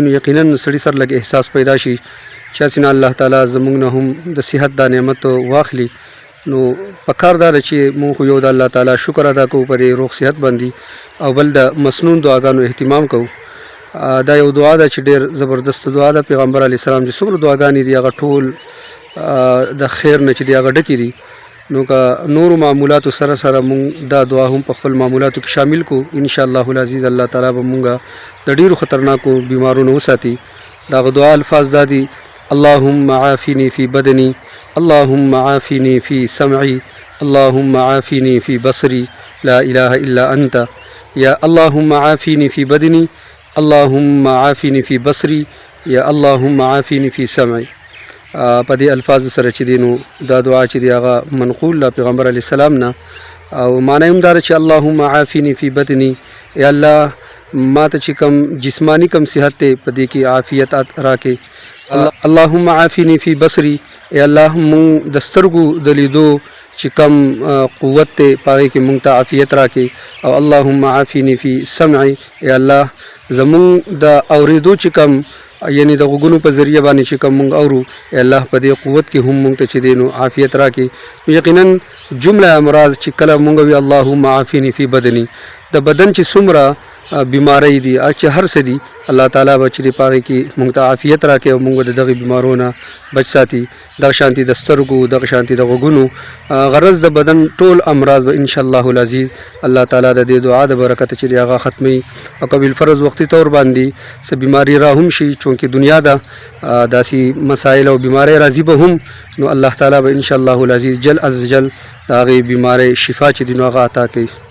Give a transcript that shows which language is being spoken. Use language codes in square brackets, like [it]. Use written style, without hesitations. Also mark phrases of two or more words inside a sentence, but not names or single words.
[ps] نو یقینا سړي سره لږ احساس پیدا شي چې هسې نه الله تعالی زموږ نه هم د صحت دا نعمت واخلي نو پکار دا ده چې مونږ خو یو د الله تعالی شکر ادا کوو په دې روغ صحت باندې او بل د مسنون دعاګانو اهتمام کوو دا یو دعا ده چې ډېر زبردست دعا ده پیغمبر [ar] علیه السلام [ps] چې څومره دعاګانې دي هغه ټول د خیر نه چې دي هغه ډکې دي نو که نورو معمولاتو سره سره مونږ دا دعا هم په خپل معمولاتو کې شامل کو [ar] ان شاء الله العزیز [ps] الله تعالی به مونږ د ډېرو خطرناکو بیمارونو وساتي دا دعا الفاظ دا دي [ar] اللهم عافني في بدني اللهم عافني في سمعي اللهم عافني في بصري لا إله إلا أنت يا اللهم عافني في بدني اللهم عافني في بصري يا اللهم عافني في سمعي [ps] په دې الفاظو سره چې دی نو دا دعا چې دی هغه منقول له پیغمبر [ar] علیه السلام [ps] نه او معنی هم دا چې [ar] اللهم عافني في بدني [ps] یا الله ما ته چې کوم جسمانی کم صحت دی په دې کې عافیت راکې [ar] اللهم عافني في بصري [ps] یا الله مونږ د سترګو د لیدو چې کم قوت دی په هغې کې مونږ ته عافیت راکې او [ar] اللهم عافني في سمعي [ps] یا الله زمونږ د اورېدو چې کم یعنی د غوږونو په ذریعه باندې چې کوم مونږ اورو الله په دې قوت کې هم مونږ ته چې دی نو عافیت راکړي یقینا جمله امراض چې کله مونږ وي [ar] اللهم عافني في بدني [ps] د بدن چې څومره بیماری دي چې هر څه دي الله تعالی به چې په هغې کې مونږ ته عافیت راکړي او مونږ د دغې بیمارو نه بچ ساتي دغه شانتي د سترګو دغه شانتي د غوږونو غرض د بدن ټول امراض به [ar] ان شاء الله العزیز [ps] الله تعالی د دې دعا د برکت چې هغه ختمي او که بالفرض وختي طور باندې څه بیماری را هم شي چونکې دنیا ده داسې مسایل او بیماری راځي به هم نو الله تعالی به [ar] ان شاء الله العزیز [ps] جل از جل د هغې بیماری شفا چې دي نو هغه عطا کوي